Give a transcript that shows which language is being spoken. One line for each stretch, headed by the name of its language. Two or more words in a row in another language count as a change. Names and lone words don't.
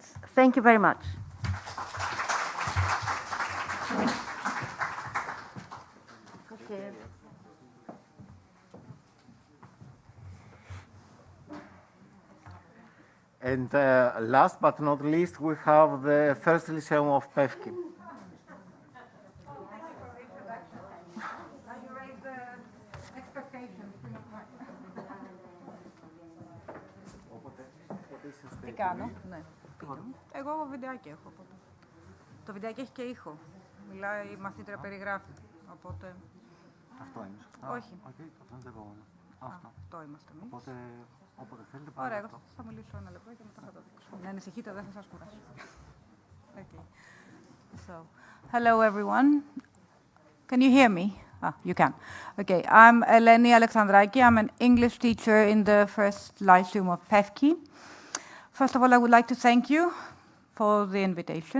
English: Thank you very much. Okay. And last but not least, we have the first Lyceum of Pevki.
Greek: Τι κάνω, ναι. Εγώ βιντεάκι έχω. Οπότε. Το βιντεάκι έχει και ήχο. Μιλάει η μαθήτρια, περιγράφει. Οπότε... Αυτό είναι. Όχι. Okay, αυτό είναι το επόμενο. Αυτό είμαστε εμείς. Οπότε, όποτε θέλετε, ωραία, εγώ αυτό. θα μιλήσω ένα λεπτό και μετά θα το δείξω. Ναι, ανησυχείτε, δεν θα σας κουράσω.
English: Okay. So, hello everyone. Can you hear me? Ah, you can. Okay, I'm Eleni Alexandraki. I'm an English teacher in the first Lyceum of Pevki. First of all, I would like to thank you for the invitation.